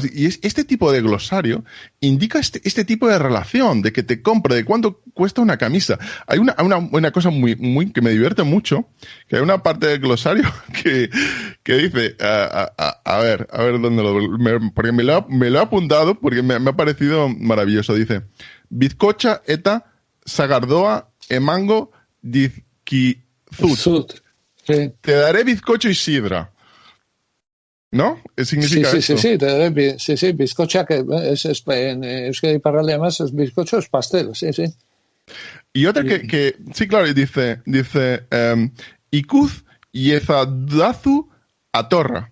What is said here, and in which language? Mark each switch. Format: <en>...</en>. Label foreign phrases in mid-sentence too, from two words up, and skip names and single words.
<es>Y este tipo de glosario indica este tipo de relación, de que te compre, de cuánto cuesta una camisa. Hay una cosa muy que me divierte mucho, que hay una parte del glosario que dice, a ver dónde porque me lo he apuntado porque me ha parecido maravilloso. Dice,</es> <eu>bizcocha eta sagardoa emango dizkizut.</eu> <es>Sí. Te daré bizcocho y sidra. ¿No? ¿Significa eso? Sí, bizcocha, que es en Euskadi Iparralde además, es bizcocho, es pastel, sí. Y otra que sí, claro, dice</es> <eu>ikuz yezadazu atorra.</eu>